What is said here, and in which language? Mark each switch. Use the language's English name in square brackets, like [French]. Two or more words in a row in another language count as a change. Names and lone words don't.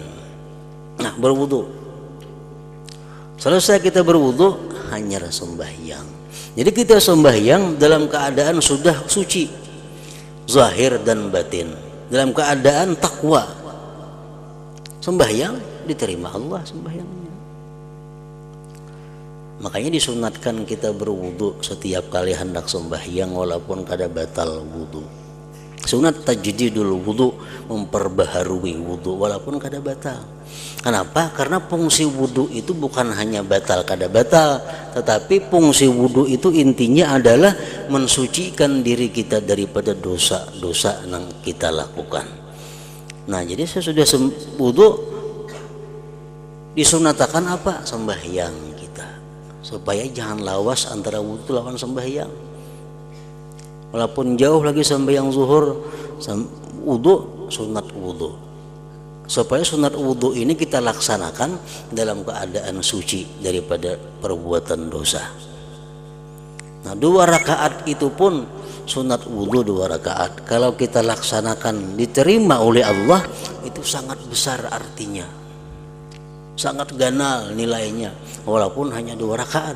[Indonesian] Nah, berwudu. Selesai kita berwudu, hanya sembahyang. Jadi kita sembahyang dalam keadaan sudah suci, zahir dan batin, dalam keadaan takwa. Sembahyang diterima Allah sembahyangnya. [Banjar] Makanya disunatkan kita berwudu setiap kali hendak sembahyang walaupun kada batal wudu. Sunat tajdidul wudu, memperbaharui wudu walaupun kada batal. [Indonesian] Kenapa? Karena fungsi wudu itu bukan hanya batal kada batal, tetapi fungsi wudu itu intinya adalah mensucikan diri kita daripada dosa-dosa yang kita lakukan. Nah, jadi sesudah wudu disunatakan apa? [Banjar] Sembahyang kita, supaya jangan lawas antara wudu lawan sembahyang. [Indonesian] Walaupun jauh lagi sembahyang zuhur, wudu, sunat wudu, supaya sunat wudu ini kita laksanakan dalam keadaan suci daripada perbuatan dosa. [Banjar] Nah, 2 rakaat itu pun sunat wudu 2 rakaat kalau kita laksanakan diterima oleh Allah, itu sangat besar artinya, sangat ganal nilainya, walaupun hanya 2 rakaat.